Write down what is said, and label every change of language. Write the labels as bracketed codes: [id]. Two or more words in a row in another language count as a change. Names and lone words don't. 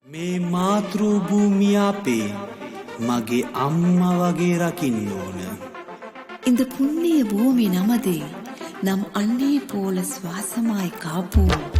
[si] මේ මාතෘ භූමිය අපේ මගේ අම්මා වගේ රකින්න ඕන. [ta] இந்த புண்ணிய பூமி நமதே, நம் அன்னை போல சுவாசமாய் காப்போம்.